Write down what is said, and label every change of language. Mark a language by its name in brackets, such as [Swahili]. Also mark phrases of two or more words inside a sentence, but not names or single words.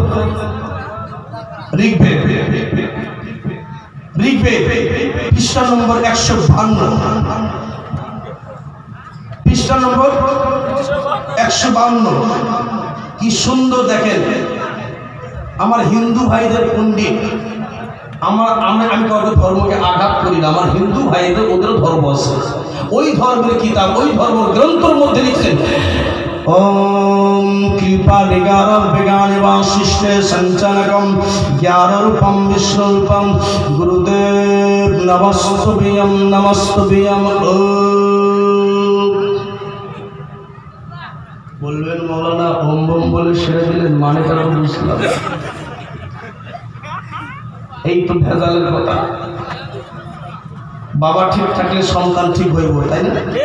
[Bangla] ঋগ্বেদ, ঋগ্বেদ পৃষ্ঠা নম্বর 152, পৃষ্ঠা নম্বর 152। কি সুন্দর দেখেন, আমার হিন্দু ভাইদের পণ্ডিত, আমি কাউকে ধর্মকে আঘাত করি না, আমার হিন্দু ভাইদের ওদের ধর্ম আছে, ওই ধর্মের কিতাব, ওই ধর্ম গ্রন্থের মধ্যে লিখছেন [Sanskrit] ओम कृपा निगारम विज्ञान वाशिष्ठे संचालकम ज्ञानरूपम विष्णुरूपम गुरुदेव नमस्तुभ्यं नमस्तुभ्यं। [Bangla] বলবেন মৌলানা ওম বম বলে ছেড়ে দিলেন, মানে তারা বুঝলাম। এই তো ভেজালের কথা। বাবা ঠিক থাকলে সন্তান ঠিক হইব, তাই না?